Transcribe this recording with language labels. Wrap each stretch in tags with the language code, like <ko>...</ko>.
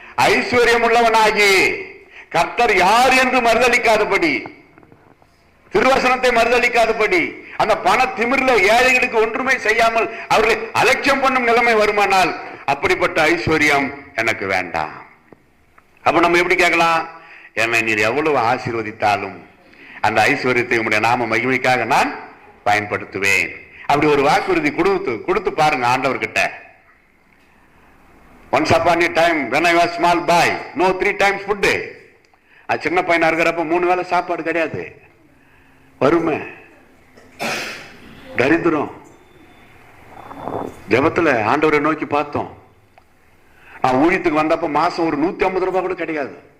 <ta>ஐஸ்வர்யம் உள்ளவனாகி கர்த்தர் யார் என்று மறுதளிக்காதபடி, திருவசனத்தை மறுதளிக்காதபடி, அந்த பண திமிர்ல ஏழைகளுக்கு ஒன்றுமே செய்யாமல் அவர்களை அலட்சியம் பண்ணும் நிலைமை வருமானால் அப்படிப்பட்ட ஐஸ்வர்யம் எனக்கு வேண்டாம். அப்ப நம்ம எப்படி கேட்கலாம்? என்னை நீர் எவ்வளவு ஆசீர்வதித்தாலும் அந்த ஐஸ்வர்யத்தை உங்களுடைய நாம மகிமைக்காக நான் பயன்படுத்துவேன். அப்படி ஒரு வாக்குறுதி கொடுத்து பாருங்க ஆண்டவர்கிட்ட.</ta> <en>Once upon a time when I was small boy, no 3 times food.</en> <ta>சின்ன பையனா இருக்கிறப்ப 3 வேளை சாப்பாடு கிடையாது, வறுமை. தரித்திரம். ஜெபத்துல ஆண்டவரை நோக்கி பார்த்தோம். நான் ஊழியத்துக்கு வந்தப்ப மாசம் ஒரு 150 ரூபாய் கூட கிடையாது.</ta>